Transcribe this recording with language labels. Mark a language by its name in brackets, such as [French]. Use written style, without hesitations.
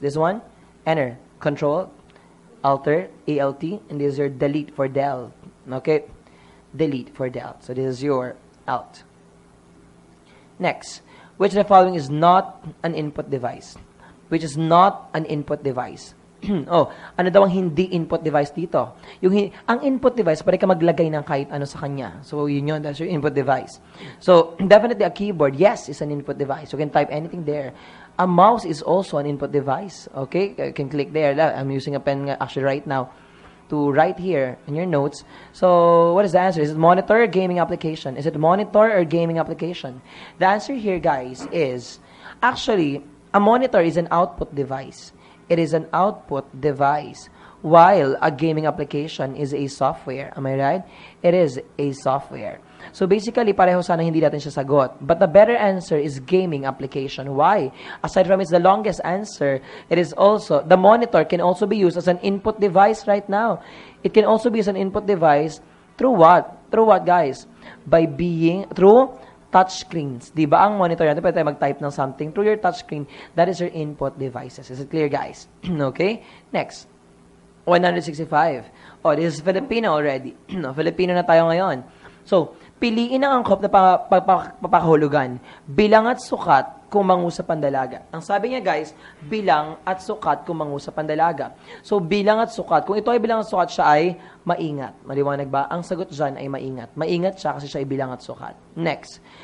[English] This one, enter. Control, alter, ALT. And this is your delete for del. Okay? Delete for del. So this is your alt. Next. Which of the following is not an input device? Which is not an input device? [Filipino] Ano daw ang hindi input device dito? Ang input device, pwede ka maglagay ng kahit ano sa kanya. [English] So, yun, that's your input device. So, definitely a keyboard, yes, is an input device. You can type anything there. A mouse is also an input device. Okay? You can click there. I'm using a pen actually right now to write here in your notes. So, what is the answer? Is it monitor or gaming application? Is it monitor or gaming application? The answer here, guys, is actually, a monitor is an output device. It is an output device, while a gaming application is a software. Am I right? It is a software. So basically, [Filipino] pareho sana hindi natin siya sagot. [English] But the better answer is gaming application. Why? Aside from it's the longest answer, it is also, the monitor can also be used as an input device right now. It can also be as an input device through what? Through what, guys? [Filipino] Through touch screens. Di ba ang monitor natin, pwede tayo mag-type ng something [English] through your touch screen. That is your input devices. Is it clear, guys? Okay? Next. 165. Oh, this is Filipino already. [Filipino] Filipino na tayo ngayon. So, piliin ang angkop na papakahulugan. Bilang at sukat kung mangusap ang dalaga. Ang sabi niya, guys, bilang at sukat kung mangusap ang dalaga. So, bilang at sukat. Kung ito ay bilang at sukat, siya ay maingat. Maliwanag ba? Ang sagot dyan ay maingat. Maingat siya kasi siya ay bilang at sukat. Next.